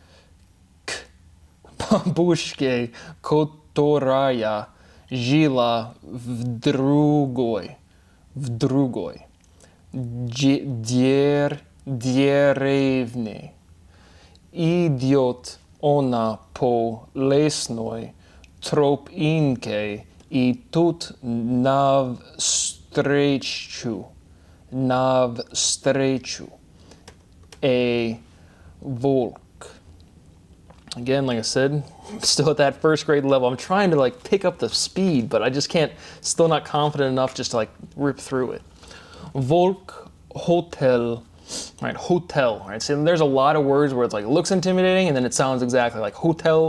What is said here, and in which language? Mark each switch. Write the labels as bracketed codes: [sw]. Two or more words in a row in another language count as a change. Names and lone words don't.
[ru] Бабушке которая жила в другой. Djerevne. Идёт она по лесной тропинке И тут навстречу a волк. [en] Again, like I said, still at that first grade level. I'm trying to like pick up the speed, but I just can't, still not confident enough just to like rip through it. Volk, hotel, right, hotel, right? So there's a lot of words where it's like, it looks intimidating and then it sounds exactly like hotel.